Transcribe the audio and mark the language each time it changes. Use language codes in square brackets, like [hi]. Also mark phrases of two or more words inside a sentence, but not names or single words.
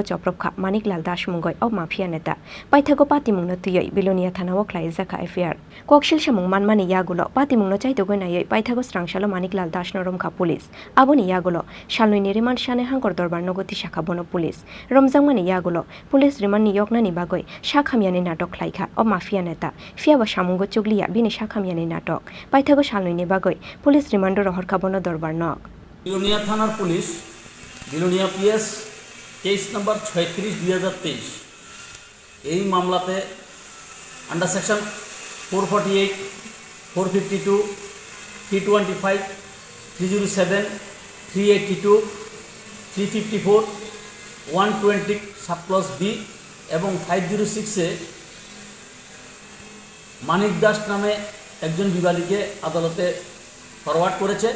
[trp] Choprobkha ManikLal das mungoi ob Mafia Neta paithago Patimungno tuyoi Belonia thanao Jorjakha affair kokshil samung manmani yagulo Patimungno chaitogoi nayoi paithago strangsalo ManikLal das noromkha police aboni yagulo shalnoi remand shane hangkor dorbar nogoti shakha bono police Romjakmani yagulo [en] police remand [trp] ni yokna ni bagoi shakhamyani natok khlaikha ob Mafia Neta fiaba samungo chuglia bini shakhamyani natok paithago shalnoi ni bagoi [en] police remand [trp] rohorkha bono dorbar nok [bn] Belonia থানার পুলিশ বেলোনিয়া [en] PS case number [bn] 36/2023 এই মামলাতে [en] under section [bn] 448 452 325 307 382 354 120 [en] subclause B [bn] এবং 506 এ মানিক দাস নামে একজন বিবাদীকে আদালতে ফরওয়ার্ড করেছে।